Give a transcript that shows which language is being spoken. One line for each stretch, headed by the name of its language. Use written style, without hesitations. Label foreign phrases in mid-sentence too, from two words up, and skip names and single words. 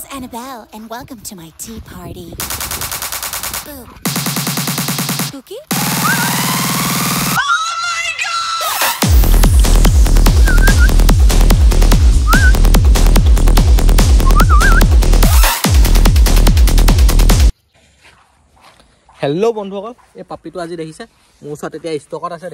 English: Belle, and welcome to my tea party. Boo. Spooky?
Assamese: হেল্ল' বন্ধুসকল, এই পাপিটো আজি দেখিছে মোৰ ওচৰত এতিয়া ষ্টকত আছে।